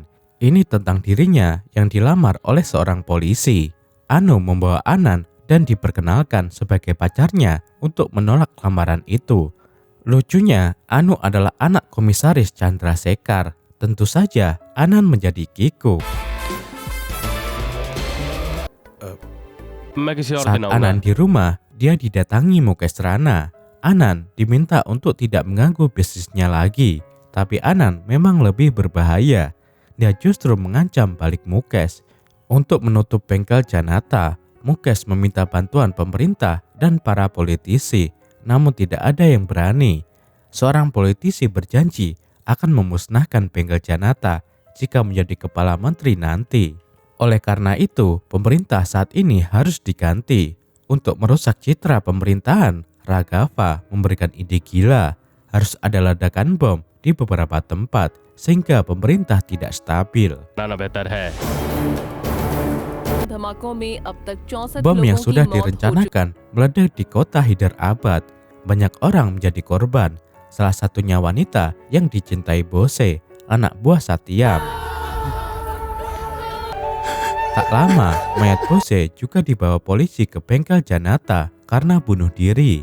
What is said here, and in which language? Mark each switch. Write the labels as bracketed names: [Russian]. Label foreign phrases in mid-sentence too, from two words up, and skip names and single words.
[Indonesian] Ini tentang dirinya yang dilamar oleh seorang polisi. Anu membawa Anan dan diperkenalkan sebagai pacarnya untuk menolak lamaran itu. Lucunya, Anu adalah anak komisaris Chandrasekhar. Tentu saja Anan menjadi kikuk. [Hindi] मैं किसी और [Indonesian] Saat [Hindi] दिन [Indonesian] Anan [Hindi] आऊंगा [Indonesian] di rumah, dia didatangi Mukesh Rana. Anan diminta untuk tidak mengganggu bisnisnya lagi. Tapi Anan memang lebih berbahaya. Dia justru mengancam balik Mukesh. Untuk menutup bengkel Janata, Mukesh meminta bantuan pemerintah dan para politisi, namun tidak ada yang berani. Seorang politisi berjanji akan memusnahkan bengkel Janata jika menjadi kepala menteri nanti. Oleh karena itu, pemerintah saat ini harus diganti. Untuk merusak citra pemerintahan, Raghava memberikan ide gila. Harus ada ledakan bom di beberapa tempat sehingga pemerintah tidak stabil. [Hindi] बनाना बेहतर है धमाकों में अब तक 64 [Indonesian] Bom yang [Hindi] लोगों [Indonesian] sudah [Hindi] की मौत हो चुकी [Indonesian] direncanakan meledak di kota Hyderabad. Banyak orang menjadi korban, salah satunya wanita yang dicintai Bose, anak buah Satyam. Tak lama, mayat Bose juga dibawa polisi ke bengkel Janata karena bunuh diri.